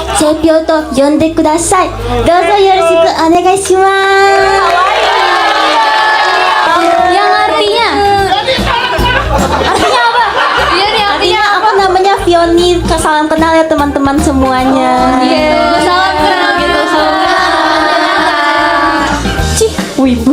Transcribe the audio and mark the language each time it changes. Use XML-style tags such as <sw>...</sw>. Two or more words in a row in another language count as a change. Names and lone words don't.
<ja>ぴょうと呼んでください。どうぞよろしくお願いします。</ja> <id>Yang artinya apa? Iya nih artinya Aku namanya Fioni. Salam kenal ya teman-teman semuanya. Iya, salam kenal gitu, salam kenal. Cih, wibu.</id>